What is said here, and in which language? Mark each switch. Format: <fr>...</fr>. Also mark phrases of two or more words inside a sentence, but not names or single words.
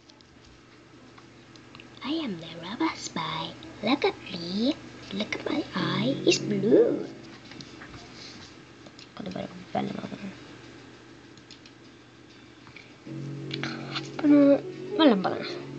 <en>I am the robot spy. Look at me. Look at my eye. It's blue.</en> <no>Kan du bare velge noe? Kan du velge på den?</no>